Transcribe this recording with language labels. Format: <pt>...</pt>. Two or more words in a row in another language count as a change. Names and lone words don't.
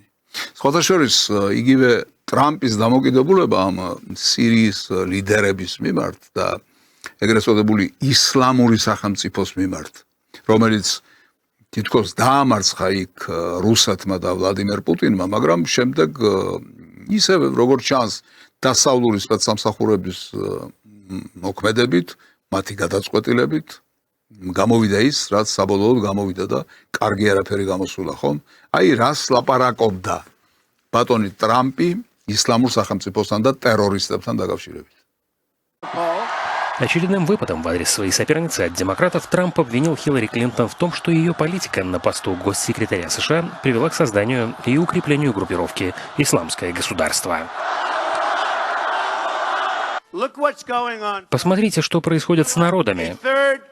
<ka>სხვათა შორის იგივე ტრამპის დამოკიდებულება ამ სირიის ლიდერების მიმართ და ეგრეთ წოდებული ისლამური სახელმწიფოს მიმართ, რომელიც თითქოს დაამარცხა იქ რუსეთმა და ვლადიმერ პუტინმა, მაგრამ შემდეგ ისევე როგორც ჩანს დასავლური სპეცსამსახურების მოქმედებით, მათი გადაწყვეტილებით გამოვიდა ის, რაც საბოლოოდ გამოვიდა და კარგი არაფერი გამოსულა, ხომ? აი რას ლაპარაკობდა ბატონი ტრამპი исламურ სახელმწიფოსთან და ტერორისტებთან დაკავშირებით.</ka> <ru>Очередным выпадом в адрес своей соперницы от демократов Трамп обвинил Хиллари Клинтон в том, что ее политика на посту госсекретаря США привела к созданию и укреплению группировки «Исламское государство». Посмотрите, что происходит с народами.</ru>